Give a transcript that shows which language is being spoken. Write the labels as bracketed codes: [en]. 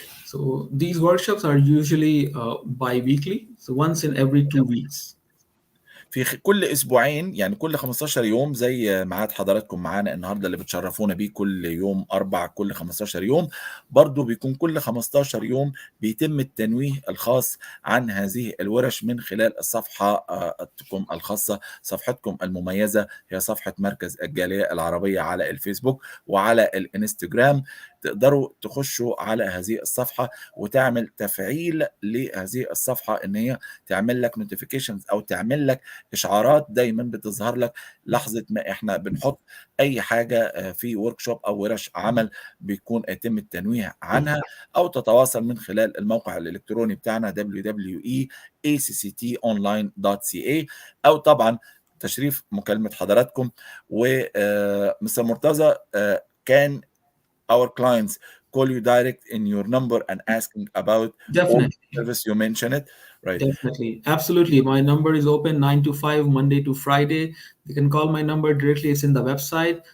[en] So these workshops are usually bi-weekly, so once in every 2 weeks. [ar] في كل أسبوعين، يعني كل 15 يوم زي ميعاد حضراتكم معانا النهارده اللي بتشرفونا بيه كل يوم أربع كل 15 يوم، برضه بيكون كل 15 يوم بيتم التنويه الخاص عن هذه الورش من خلال الصفحة تكم الخاصة، صفحتكم المميزة هي صفحة مركز الجالية العربية على الفيسبوك وعلى الإنستجرام. تقدروا تخشوا على هذه الصفحة وتعمل تفعيل لهذه الصفحة إن هي تعمل لك notifications أو تعمل لك إشعارات دايمًا بتظهر لك لحظة ما إحنا بنحط أي حاجة في workshop أو ورش عمل بيكون يتم التنويه عنها، أو تتواصل من خلال الموقع الإلكتروني بتاعنا www.acctonline.ca، أو طبعًا تشريف مكالمة حضراتكم. و [en] Mr. Murtaza, can our clients call you direct in your number and asking about all the Definitely. service you mentioned it? right? Definitely. Absolutely. My number is open 9 to 5, Monday to Friday. They can call my number directly. It's in the website.